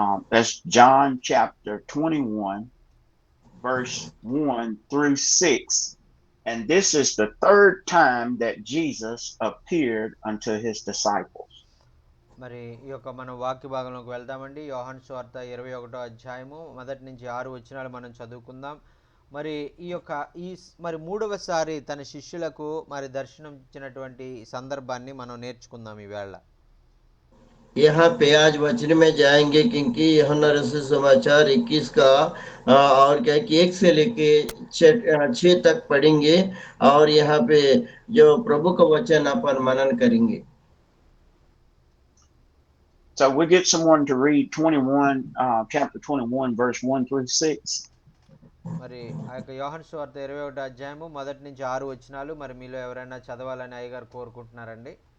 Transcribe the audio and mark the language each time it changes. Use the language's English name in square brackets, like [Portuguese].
[English] That's John chapter 21, verse 1 through 6, and this is the third time that Jesus appeared unto his disciples. [Telugu] మరి ఈ యొక్క మనం వాక్య భాగంలోకి వెళ్దామండి. యోహాను సువార్త 21వ అధ్యాయము 1 నుంచి 6 వచనాలు మనం చదువుకుందాం. మరి ఈ యొక్క మరి మూడవసారి తన శిష్యులకు మరి దర్శనం ఇచ్చినటువంటి సందర్భాన్ని మనం నేర్చుకుందాం ఈవేళ. [Hindi] यहाँ पे आज वचन में जाएंगे क्योंकि यूहन्ना रसूल समाचार 21 का और क्या है कि 1 से लेके 6 तक पढ़ेंगे और यहाँ पे जो प्रभु का वचन अपन मनन करेंगे. [English] So we get someone to read 21, chapter 21, verse 1 through 6. [Telugu] మరి ఆ యొక్క యోహాను సువార్త 21వ అధ్యాయము మొదటి నుంచి 6 వచనాలు మరి మీలో ఎవరైనా చదవాలని అయ్యగారు కోరుకుంటున్నారండి.